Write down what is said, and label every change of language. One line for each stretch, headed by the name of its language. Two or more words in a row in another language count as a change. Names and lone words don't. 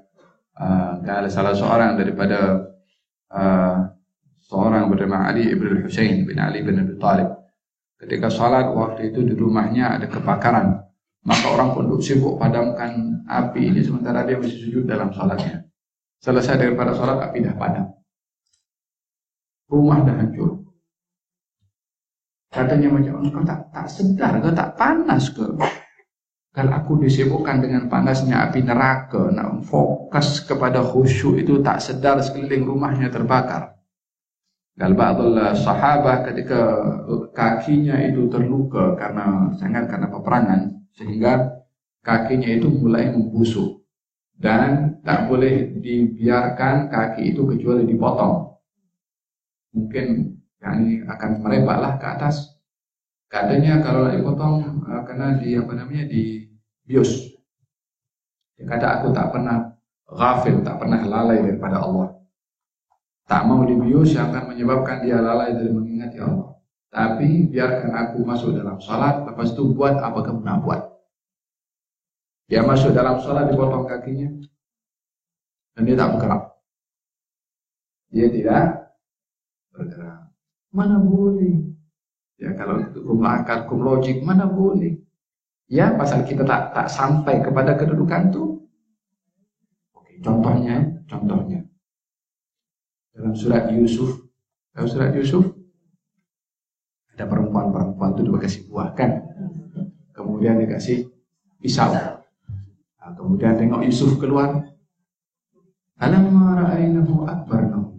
Malay: Salah seorang daripada seorang bernama Ali ibn Husain bin Ali bin Abi Thalib. Ketika salat waktu itu di rumahnya ada kebakaran, maka orang pun sibuk padamkan api ini sementara dia masih sujud dalam salatnya. Selesai daripada salat, api dah padam, rumah dah hancur. Katanya macam kau tak sedar, kau tak panas ke? Kalau aku disibukkan dengan panasnya api neraka, nak fokus kepada khusyuk itu tak sedar sekeliling rumahnya terbakar. Kalau
Arabic: بعض الصحابة
Malay: ketika kakinya itu terluka karena peperangan, sehingga kakinya itu mulai membusuk dan tak boleh dibiarkan kaki itu kecuali dipotong. Mungkin yang akan merebaklah ke atas. Katanya kalau dipotong kena dibius. Dia kata aku tak pernah ghafil, tak pernah lalai daripada Allah. Tak mau dibius yang akan menyebabkan dia lalai dari mengingati Allah. Tapi biarkan aku masuk dalam salat, lepas itu buat apa kamu nak buat. Dia masuk dalam salat, dipotong kakinya dan dia tak bergerak. Dia tidak bergerak. Mana boleh? Ya kalau hukum akal, hukum logik, mana boleh? Ya pasal kita tak sampai kepada kedudukan itu. Oke, contohnya dalam surat Yusuf. Dalam surat Yusuf ada perempuan itu dikasih buah kan, kemudian dikasih pisau. Nah, kemudian tengok Yusuf keluar.
Arabic: لما رأينه أكبرنه.